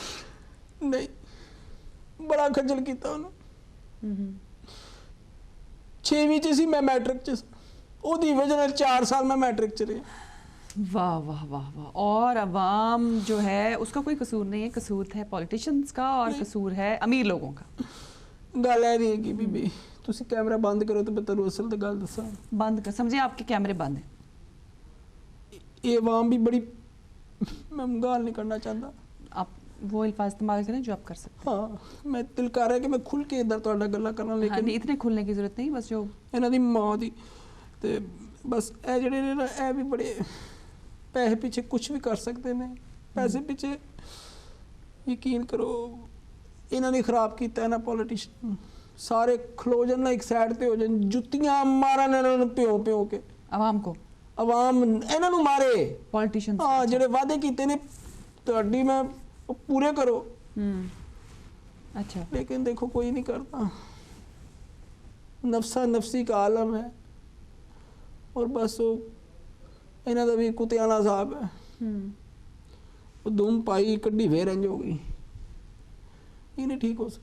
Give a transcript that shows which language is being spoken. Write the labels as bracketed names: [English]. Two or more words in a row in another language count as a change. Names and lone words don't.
[Punjabi] نہیں بڑا خجل کیتا انہوں 6ویں سی میں میٹرک چ او دی وجہ 4 سال میں میٹرک چ رہا [Urdu] واہ واہ واہ واہ اور عوام جو ہے اس کا کوئی قصور نہیں ہے قصور ہے پولیٹیشنز کا اور قصور ہے امیر لوگوں کا [Punjabi] گل ہے نہیں کہ بی تسی کیمرہ بند کرو تو میں تانوں اصل تے گل دساں [Urdu] بند کر سمجھیں آپ کے کیمرے بند ہیں یہ عوام بھی بڑی میں گال نہیں کرنا چاہتا. آپ وہ الفاظ استعمال کریں جو آپ کر سکتے [Punjabi] ہاں میں دل کر رہا ہے کہ میں کھل کے ادھر تہاڈا گلا کرنا, ہیں. [Urdu] لیکن اتنے کھلنے کی ضرورت نہیں, بس جو [Punjabi] ਇਹਨਾਂ ਦੀ ਮਾਂ ਦੀ ਤੇ ਬਸ ਇਹ ਜਿਹੜੇ ਨੇ ਨਾ ਇਹ ਵੀ ਬੜੇ ਪੈਸੇ ਪਿੱਛੇ ਕੁਝ ਵੀ ਕਰ ਸਕਦੇ ਨੇ. ਪੈਸੇ ਪਿੱਛੇ ਯਕੀਨ ਕਰੋ ਇਹਨਾਂ ਨੇ ਖਰਾਬ ਕੀਤਾ ਹੈ ਨਾ ਪੋਲੀਟੀਸ਼ੀਅਨ. ਸਾਰੇ ਖਲੋ ਜਾਣ ਨਾ ਇੱਕ ਸਾਈਡ ਤੇ ਹੋ ਜਾਣ, ਜੁੱਤੀਆਂ ਮਾਰਨ ਇਹਨਾਂ ਨੂੰ ਪਿਓ ਪਿਓ ਕੇ. [Urdu] عوام کو [Punjabi] عوام ਇਹਨਾਂ ਨੂੰ ਮਾਰੇ. [Urdu] پولیٹیشنز. [Punjabi] ਹਾਂ ਜਿਹੜੇ ਵਾਅਦੇ ਕੀਤੇ ਨੇ ਤੁਹਾਡੀ ਮੈਂ ਉਹ ਪੂਰੇ ਕਰੋ. [Urdu] اچھا. لیکن دیکھو کوئی نہیں کرتا. نفسا نفسی کا عالم ہے اور بس وہ [Punjabi] انہاں دا بھی کتیانا صاحب ہے. وہ دھوم پائی کڈی پھر انج ہو گئی. [Urdu] یہ نہیں ٹھیک ہو سکتے.